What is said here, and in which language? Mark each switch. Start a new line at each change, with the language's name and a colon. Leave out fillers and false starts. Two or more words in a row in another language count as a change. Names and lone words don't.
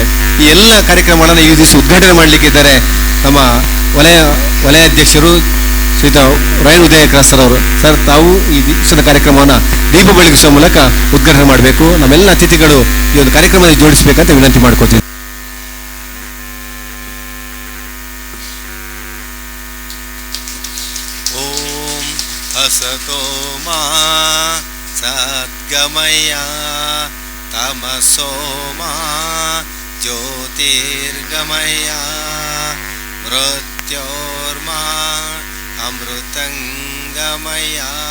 Kannada: ಈ ಎಲ್ಲ ಕಾರ್ಯಕ್ರಮಗಳನ್ನು ಈ ದಿವಸ ಉದ್ಘಾಟನೆ ಮಾಡಲಿಕ್ಕಿದ್ದಾರೆ ನಮ್ಮ ವಲಯಾಧ್ಯಕ್ಷರು ಶ್ರೀಯುತ ರಾಯನ್ ಉದಯ ಕ್ರಾಸ್ತರ್ ಅವರು. ಸರ್, ತಾವು ಈ ದಿವಸದ ಕಾರ್ಯಕ್ರಮವನ್ನು ದೀಪ ಬೆಳಗಿಸುವ ಮೂಲಕ ಉದ್ಘಾಟನೆ ಮಾಡಬೇಕು. ನಮ್ಮೆಲ್ಲ ಅತಿಥಿಗಳು ಈ ಒಂದು ಕಾರ್ಯಕ್ರಮದಲ್ಲಿ ಜೋಡಿಸಬೇಕಂತ ವಿನಂತಿ ಮಾಡ್ಕೋತೀವಿ.
Sanskrit: असतो मा सद्गमय तमसो मा ज्योतिर्गमय मृत्योर्मा अमृतंगमय.